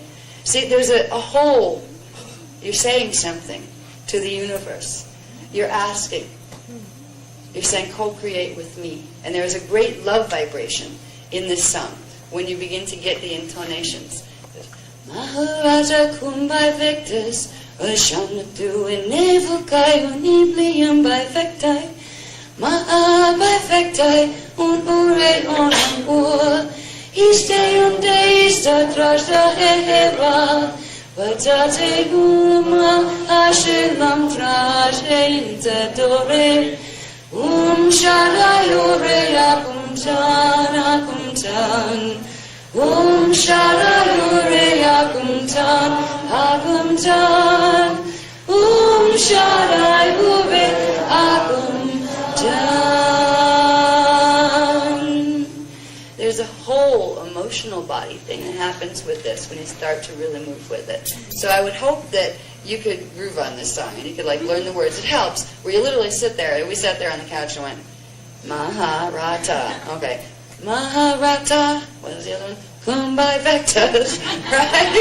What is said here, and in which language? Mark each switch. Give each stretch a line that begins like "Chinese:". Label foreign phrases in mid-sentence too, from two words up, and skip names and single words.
English: See, there's a whole. You're saying something to the universe. You're asking. You're saying, co-create with me. And there is a great love vibration in this song when you begin to get the intonations. Maharaja Kumbai Vectas Ashana tu Inevukayoni Blium by Vectai Ma'a by Vectai Un ure onam ur Iste unte ista trajda hera Patate uma ashelam traje inte dore shaddai ure akum tan shaddai ure akum tan shaddai ure akum tan. There's a whole emotional body thing that happens with this when you start to really move with it. So I would hope that you could groove on this song and you could like learn the words. It helps where you literally sit there. We sat there on the couch and went, Maharata. Okay. Maharata. What was the other one? Kumbai Vectas. Right?